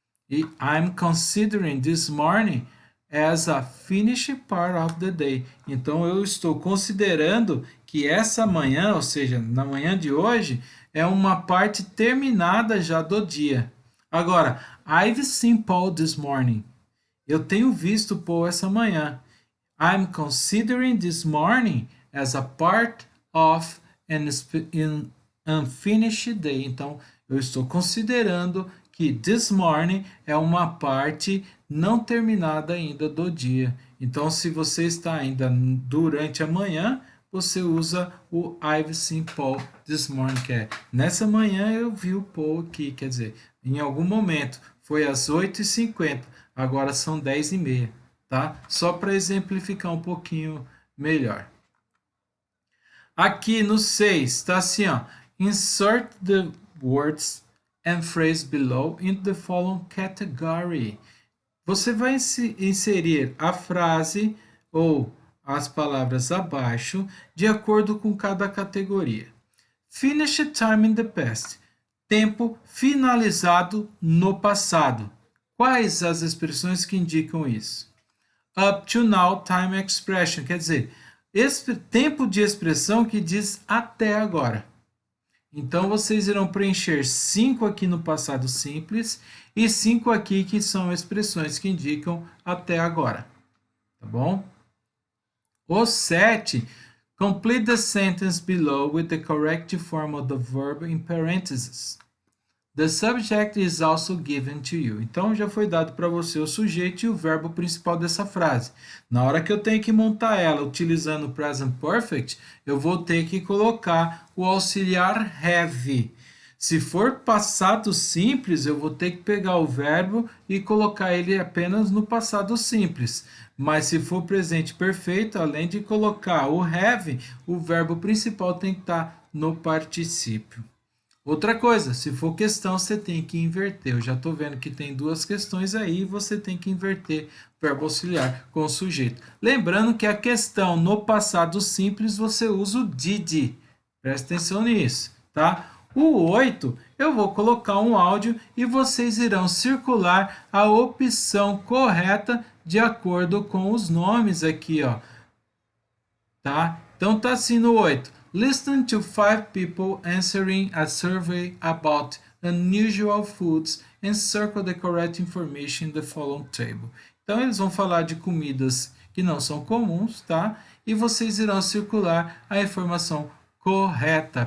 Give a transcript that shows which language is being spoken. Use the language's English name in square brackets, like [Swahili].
[English] E I'm considering this morning as a finished part of the day. [Portuguese] Então, eu estou considerando que essa manhã, ou seja, na manhã de hoje, é uma parte terminada já do dia. Agora, [English] I've seen Paul this morning. [Portuguese] Eu tenho visto Paul essa manhã. [English] I'm considering this morning as a part of an unfinished day. [Portuguese] Então, eu estou considerando que [English] this morning [Portuguese] é uma parte não terminada ainda do dia. Então, se você está ainda durante a manhã, você usa o [English] I've seen Paul this morning, [Portuguese] que é nessa manhã eu vi o Paul aqui, quer dizer, em algum momento, foi às 8h50, agora são 10h30, tá? Só para exemplificar um pouquinho melhor. Aqui no 6, está assim, ó, [English] insert the words and phrase below into the following category. [Portuguese] Você vai inserir a frase ou as palavras abaixo de acordo com cada categoria. [English] Finished time in the past. [Portuguese] Tempo finalizado no passado. Quais as expressões que indicam isso? [English] Up to now time expression, [Portuguese] quer dizer, tempo de expressão que diz até agora. Então, vocês irão preencher 5 aqui no passado simples e 5 aqui que são expressões que indicam até agora. Tá bom? O 7, [English] complete the sentence below with the correct form of the verb in parentheses. The subject is also given to you. [Portuguese] Então, já foi dado para você o sujeito e o verbo principal dessa frase. Na hora que eu tenho que montar ela utilizando o present perfect, eu vou ter que colocar o auxiliar have. Se for passado simples, eu vou ter que pegar o verbo e colocar ele apenas no passado simples. Mas se for presente perfeito, além de colocar o have, o verbo principal tem que estar no particípio. Outra coisa, se for questão, você tem que inverter. Eu já estou vendo que tem duas questões aí, você tem que inverter o verbo auxiliar com o sujeito. Lembrando que a questão no passado simples você usa o did. Presta atenção nisso, tá? O 8, eu vou colocar um áudio e vocês irão circular a opção correta de acordo com os nomes aqui, ó. Tá? Então tá assim no 8. [English] Listen to 5 people answering a survey about unusual foods and circle the correct information in the following table. [Portuguese] Então eles vão falar de comidas que não são comuns, tá? E vocês irão circular a informação correta.